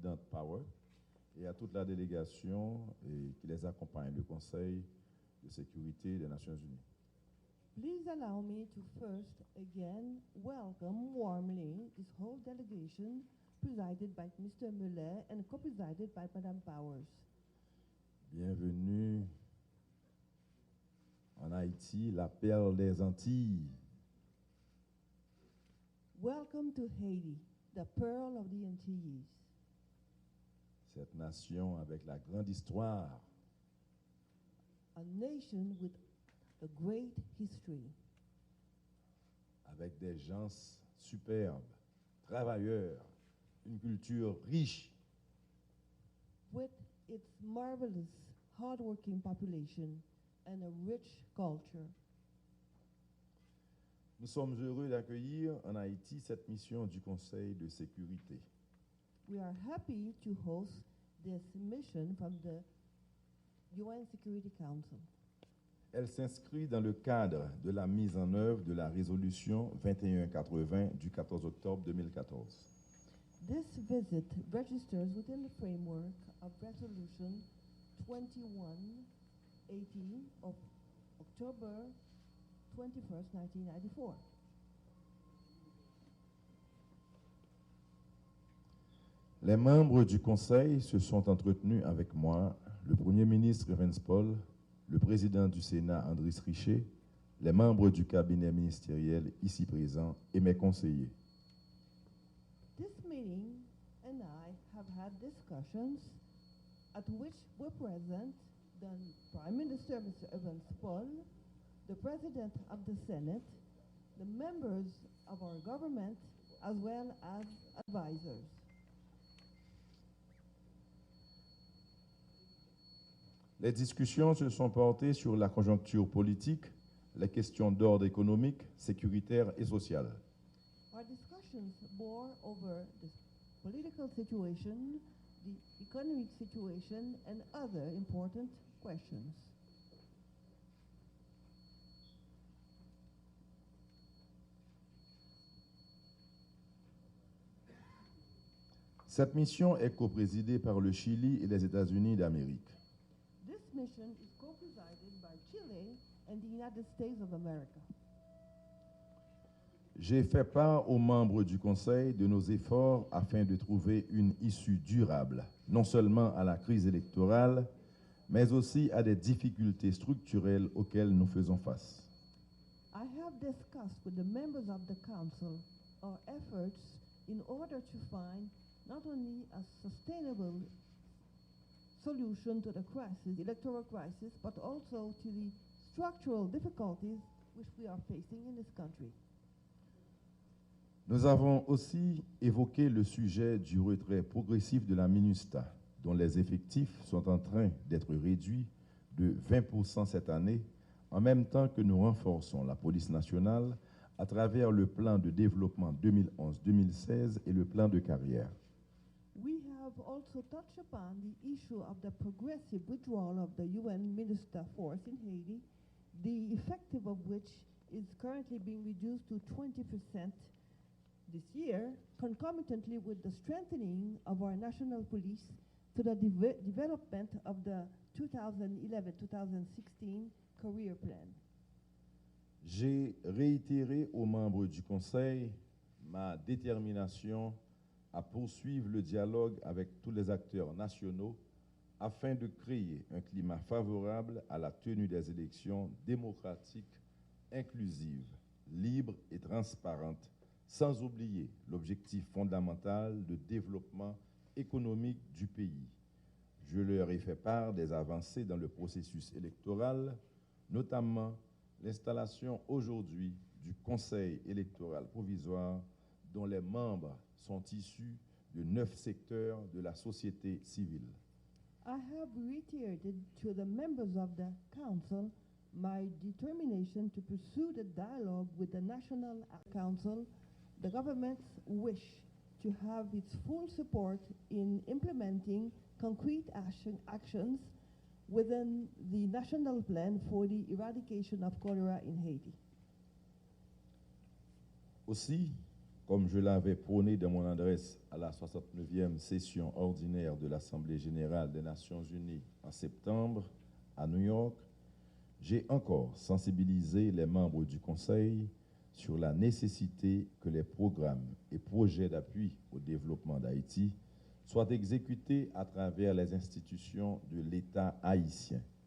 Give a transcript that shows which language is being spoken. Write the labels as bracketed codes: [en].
[fr] Power et à toute la délégation qui les accompagne, le Conseil de sécurité des Nations Unies. [en] Please allow me to first again welcome warmly this whole delegation presided by Mr. Muller and co-presided by Madame Powers. [fr] Bienvenue en Haïti, la perle des Antilles. [en] Welcome to Haiti, the pearl of the Antilles. [fr] Cette nation avec la grande histoire, [en] A nation with a great history, [fr] avec des gens superbes, travailleurs, une culture riche, [en] with its marvelous, hardworking population and a rich culture. [fr] Nous sommes heureux d'accueillir en Haïti cette mission du Conseil de sécurité. [en] We are happy to host this mission from the UN Security Council. [fr] Elle s'inscrit dans le cadre de la mise en œuvre de la résolution 2180 du 14 octobre 2014. [en] This visit registers within the framework of Resolution 2180 of October 21st, 1994. [fr] Les membres du Conseil se sont entretenus avec moi, le Premier ministre Evans Paul, le président du Sénat Andris Richer, les membres du cabinet ministériel ici présents et mes conseillers. [en] This meeting and I have had discussions at which were present the Prime Minister, Mr. Evans Paul, the President of the Senate, the members of our government, as well as advisors. [fr] Les discussions se sont portées sur la conjoncture politique, les questions d'ordre économique, sécuritaire et social. [en] Our discussions bore over the political situation, the economic situation, and other important questions. [fr] Cette mission est coprésidée par le Chili et les États-Unis d'Amérique. [en] This mission is co-presided by Chile and the United States of America. [fr] J'ai fait part aux membres du Conseil de nos efforts afin de trouver une issue durable, non seulement à la crise électorale, mais aussi à des difficultés structurelles auxquelles nous faisons face. [en] I have discussed with the members of the Council our efforts in order to find not only a sustainable solution to the crisis, electoral crisis, but also to the structural difficulties which we are facing in this country. [fr] Nous avons aussi évoqué le sujet du retrait progressif de la MINUSTAH, dont les effectifs sont en train d'être réduits de 20% cette année, en même temps que nous renforçons la police nationale à travers le plan de développement 2011-2016 et le plan de carrière. [en] We have also touched upon the issue of the progressive withdrawal of the UN MINUSTAH force in Haiti, the effective of which is currently being reduced to 20% this year, concomitantly with the strengthening of our national police to the development of the 2011-2016 career plan. [fr] J'ai réitéré aux membres du Conseil ma détermination à poursuivre le dialogue avec tous les acteurs nationaux afin de créer un climat favorable à la tenue des élections démocratiques, inclusives, libres et transparentes, sans oublier l'objectif fondamental de développement économique du pays. Je leur ai fait part des avancées dans le processus électoral, notamment l'installation aujourd'hui du Conseil électoral provisoire dont les membres sont issus de 9 secteurs de la société civile. [en] I have reiterated to the members of the Council my determination to pursue the dialogue with the National Council, the government's wish to have its full support in implementing concrete actions within the national plan for the eradication of cholera in Haiti. [fr] Aussi, comme je l'avais prôné dans mon adresse à la 69e session ordinaire de l'Assemblée générale des Nations unies en septembre à New York, j'ai encore sensibilisé les membres du Conseil sur la nécessité que les programmes et projets d'appui au développement d'Haïti soient exécutés à travers les institutions de l'État haïtien.